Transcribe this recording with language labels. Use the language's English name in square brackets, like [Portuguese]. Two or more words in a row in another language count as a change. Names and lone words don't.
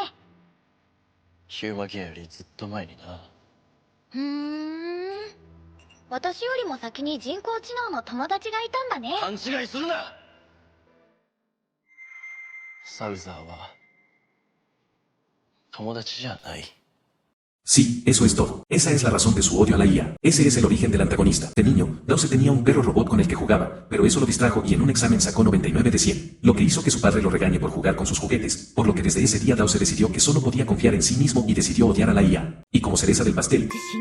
[Japanese] ヒューマギアよりずっと前にな。私よりも先に人工知能の友達がいたんだね。勘違いするな。サウザーは友達じゃない。 [Spanish] Sí, eso es todo. Esa es la razón de su odio a la IA. Ese es el origen del antagonista. De niño, Dause tenía un perro robot con el que jugaba, pero eso lo distrajo y en un examen sacó 99 de 100, lo que hizo que su padre lo regañe por jugar con sus juguetes, por lo que desde ese día Dause decidió que solo podía confiar en sí mismo y decidió odiar a la IA. Y como cereza del pastel,